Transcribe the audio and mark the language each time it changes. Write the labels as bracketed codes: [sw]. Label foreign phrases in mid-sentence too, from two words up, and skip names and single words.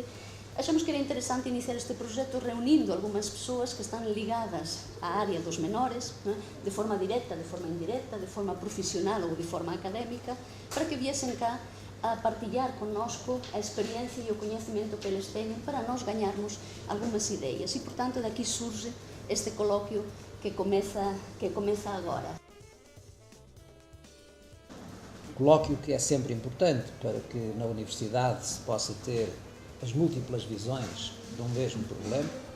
[gl] Achamos que era interesante iniciar este proxecto reunindo algunhas persoas que están ligadas á área dos menores, de forma directa, de forma indirecta, de forma profesional ou de forma académica, para que viesen cá a partillar connosco a experiencia e o coñecemento que eles teñen para nós gañarmos algunhas ideas. E, portanto, daqui surge este coloquio que comeza agora. [pt] Colóquio que é sempre importante para que na universidade se possa ter as múltiplas visões de um mesmo problema.